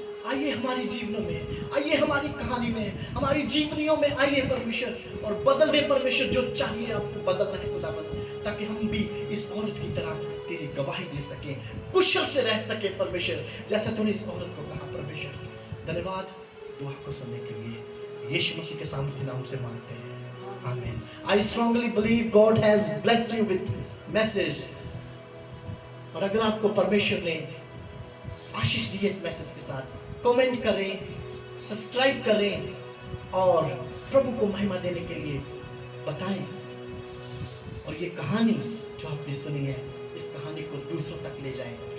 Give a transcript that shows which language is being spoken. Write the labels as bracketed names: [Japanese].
[Hindi] आइए हमारी जीवनों में, आइए हमारी कहानी में, हमारी जीवनियों में आइए परमेश्वर, और बदल दे परमेश्वर जो चाहिए आपको बदलना है खुदावंद, ताकि हम भी इस औरत की तरह तेरी गवाही दे सके, कुशल से रह सके परमेश्वर, जैसा तूने इस औरत को कहा परमेश्वर। धन्यवाद दुआ को सुनने के लिए यीशु मसीह के सामर्थ्य नाम से मांगते हैं, आमीन। [English] I strongly believe God has blessed you with message। [Hindi] और अगर आपको परमेश्वर ने आशीष दी इस मैसेज के साथ, कमेंट करें, सब्सक्राइब करें और प्रभु को महिमा देने के लिए बताएं। और ये कहानी जो आपने सुनी है, इस कहानी को दूसरों तक ले जाएं।